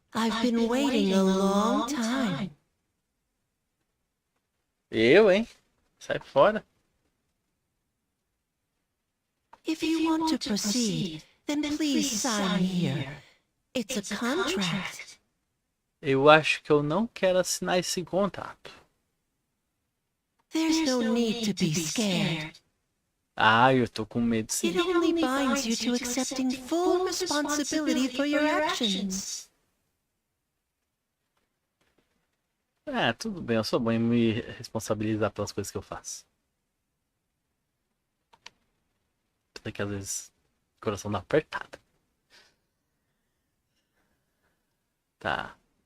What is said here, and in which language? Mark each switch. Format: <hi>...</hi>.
<en>I've been waiting a long time.</en> <pt>Eu, hein? Sai fora.</pt> <en>If you want to proceed, then please sign here. It's a contract.</en> <pt>Eu acho que eu não quero assinar esse contrato.</pt> <en>There's no need to be scared.</en> <pt>Ah, eu tô com medo sim.</pt> <en>It only binds you to accepting full responsibility for your actions.</en> <pt>É, tudo bem, eu sou bom em me responsabilizar pelas coisas que eu faço. Apesar que às vezes o coração dá apertada. Tá.</pt>